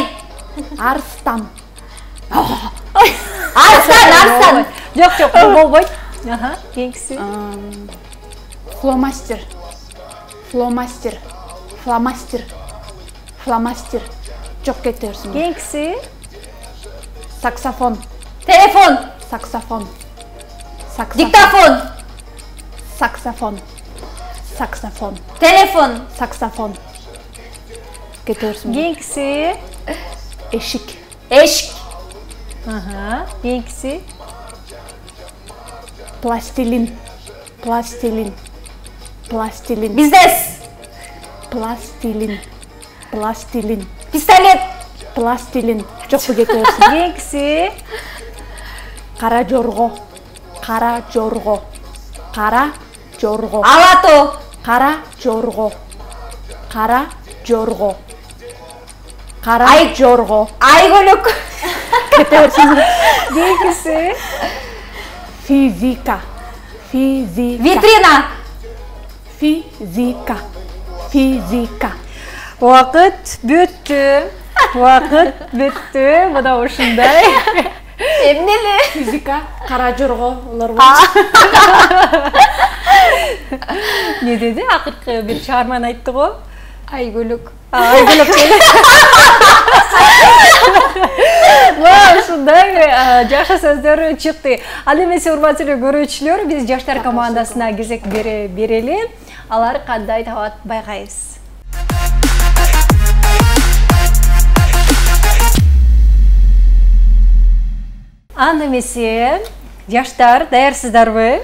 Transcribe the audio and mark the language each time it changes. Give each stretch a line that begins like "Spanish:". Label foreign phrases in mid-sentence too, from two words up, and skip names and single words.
Kyrgyz: Арстан. Арстан. Жок, болбойт. Кийинкиси. Фломастер. Фломастер. Фломастер. Фломастер. Жок кетерсиң. Кийинкиси. Саксофон. Телефон. Саксофон. Диктофон. Саксофон. Саксофон. Телефон. Саксофон. Kete берсин. Кийинкиси Эшик. Эшик. Кийинкиси Пластилин. Пластилин. Пластилин. Бизнес. Пластилин. Пластилин. Пистолет. Пластилин. Жок бу кете берсин. Кийинкиси Кара жорго. Кара жорго. Кара жорго. Алато. Кара жорго. Кара жорго. Кара жорго. Айгөлөк. Кете берсин. Кийинкиси Физика. Физика. Витрина. Физика. Физика. Убакыт бүттү. Мына ушундай. Эмнеле? Физика. Кара жорго. Олар бар. Не деди? Акыркы бир чыгарманы айтты го. Айгөлөк. Айгөлөк келе. Ушундай жакшы сөздөр чыкты. Ал эмесе урматтуу көрүүчүлөр, биз жаштар командасына кезек берели. Алар кандай табат байкайбыз. Анда эмесе жаштар даярсыздарбы?